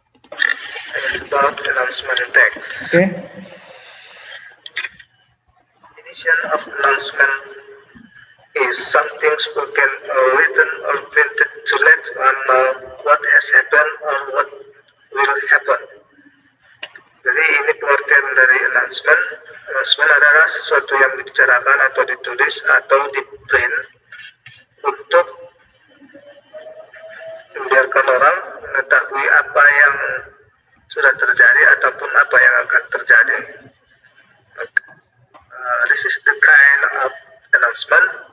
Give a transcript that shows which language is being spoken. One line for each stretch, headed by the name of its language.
English: It's about announcement text. Okay? Edition of announcement is something spoken or written or printed to let one know what has happened or what will happen.
Indonesian: Jadi ini pengertian dari announcement. Announcement adalah sesuatu yang dibicarakan atau ditulis atau di print untuk membiarkan orang mengetahui apa yang sudah terjadi ataupun apa yang akan terjadi.
English: This is the kind of announcement.